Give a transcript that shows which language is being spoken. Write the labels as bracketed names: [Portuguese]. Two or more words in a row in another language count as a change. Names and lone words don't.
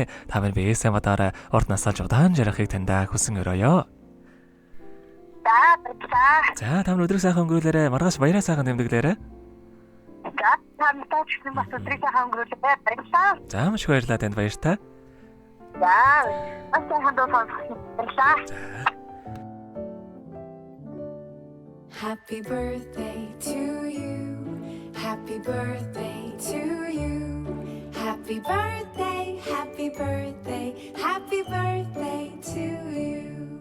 [Mongolian] Та минь биесээ мадаараа урт насалж удаан жаргахыг таньдаа хүсэн өрөөё. За, та өдрийг сайхан өнгөрүүлээрэ. Маргааш баяраа сайхан тэмдэглээрэ. За, тамтай ч юм бас өдрийг сайхан өнгөрүүлээ. Баярлалаа. За, маш их баярлалаа танд баяртай. За, бас сайхан дуусан баярлалаа. [English] Happy birthday to you. Happy birthday to you. Happy birthday, happy birthday, happy birthday to you.